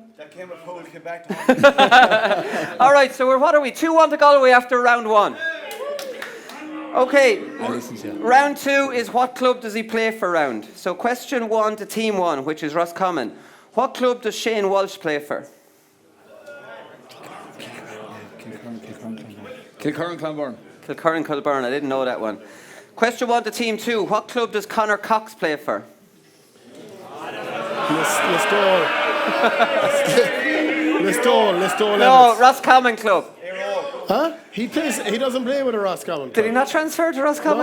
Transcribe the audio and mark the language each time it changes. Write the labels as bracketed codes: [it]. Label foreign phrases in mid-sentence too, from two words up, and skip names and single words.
[en] That came up before we came back to All right, so what are we? 2-1 to Galway after round 1. Okay, round 2 is what club does he play for round? So question 1 to team 1, which is Roscommon. What club does Shane Walsh play for? Kilcurran-Clonberne. Kilcurran-Kilburn, I didn't know that one. Question 1 to team 2, what club does Conor Cox play for? Listowel. No, Roscommon club. Huh? He doesn't play with a Roscommon. Did he not transfer to Roscommon